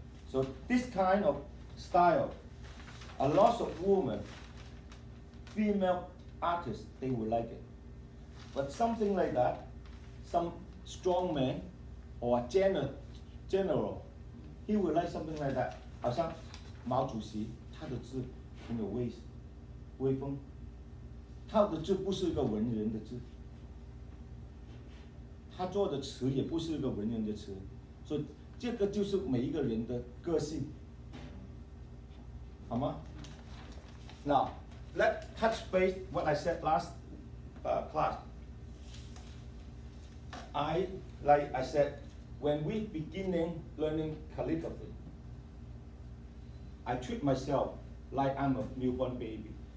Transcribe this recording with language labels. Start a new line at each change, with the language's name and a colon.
English: So this kind of style, a lot of women, female artists, they will like it. But something like that, some strong man or general, he will like something like that.
Chinese: 好像毛主席，他的字很有威风，他的字不是一个文人的字，他做的词也不是一个文人的词，所以这个就是每一个人的个性，好吗？
English: Now, let's touch base what I said last class. Like I said, when we beginning learning calligraphy, I treat myself like I'm a newborn baby.